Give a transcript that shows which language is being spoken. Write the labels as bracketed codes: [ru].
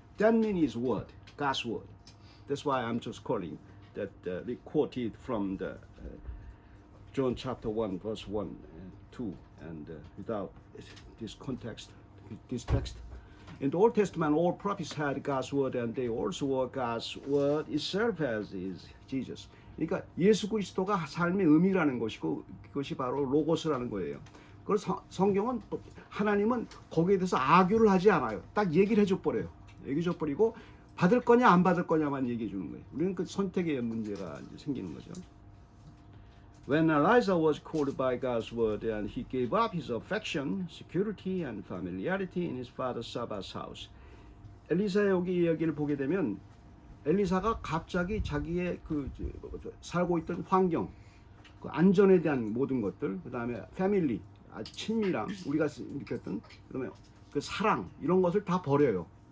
[en] That means word, God's word. That's why I'm just calling that we quoted from the John chapter 1, verse 1 and 2, and without this context, this text. In the Old Testament, all prophets had God's word, and they also were God's word itself as is Jesus. [ko] 그러니까 예수 그리스도가 삶의 의미라는 것이고 그것이 바로 로고스라는 거예요. 그래서 성경은 하나님은 거기에 대해서 악유를 하지 않아요. 딱 얘기를 해줘 버려요. 얘기해 줘 버리고 받을 거냐 안 받을 거냐만 얘기해 주는 거예요. 우리는 그 선택의 문제가 이제 생기는 거죠. [en] When Elijah was called by God's word and he gave up his affection, security and familiarity in his father Sabbath's house. [ko] 엘리사의 여기 이야기를 보게 되면 엘리사가 갑자기 자기의 그 살고 있던 환경, 그 안전에 대한 모든 것들, 그 다음에 패밀리, 친밀함, 우리가 느꼈던 그다음에 그 사랑 이런 것을 다 버려요.